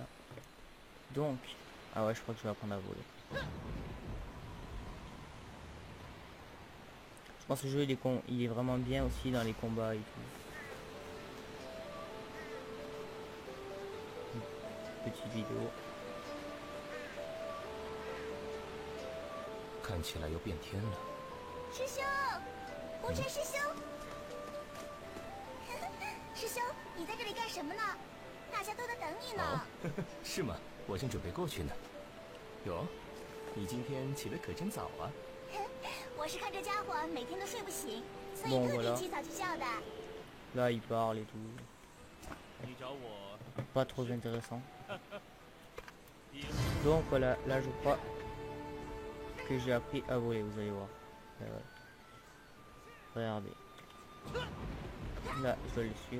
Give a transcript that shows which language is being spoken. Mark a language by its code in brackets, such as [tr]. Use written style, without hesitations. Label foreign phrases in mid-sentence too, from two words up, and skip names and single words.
[fr] Donc, ah ouais je crois que je vais apprendre à voler. Je pense que ce jeu il est vraiment bien aussi dans les combats et tout. Une petite vidéo. [zh] 看起来要变天了。师兄，胡晨师兄，师兄，你在这里干什么呢？大家都在等你呢。是吗？我正准备过去呢。哟，你今天起得可真早啊！我是看这家伙每天都睡不醒，所以特地起早去叫的。 [fr] Là il parle et tout. Pas trop intéressant. Donc voilà, là je crois que j'ai appris à voler, vous allez voir. Regardez. Là, je dois le suivre.